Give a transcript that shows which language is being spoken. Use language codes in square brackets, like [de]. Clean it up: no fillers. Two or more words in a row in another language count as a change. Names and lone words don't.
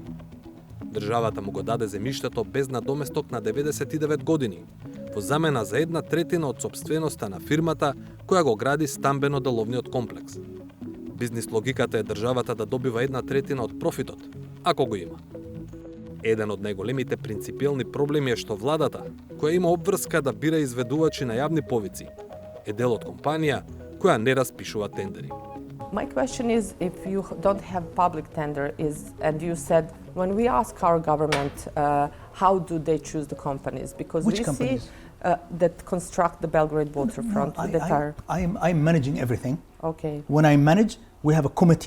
[mk] Државата му го даде земјиштето без надоместок на 99 години, во замена за 1/3 од сопственоста на фирмата која го гради стамбено-деловниот комплекс. Бизнис логиката е државата да добива 1/3 од профитот, ако го има. Еден од најголемите принципиелни проблеми е што владата, која има обврска да бира изведувачи на јавни повици, е дел од компанија која не распишува тендери. [en] My question is, if you don't have public tender, and you said, when we ask our government, how do they choose the companies? Because Which we companies? see that construct the Belgrade waterfront. I'm managing everything. Okay, When I manage, we have a committee.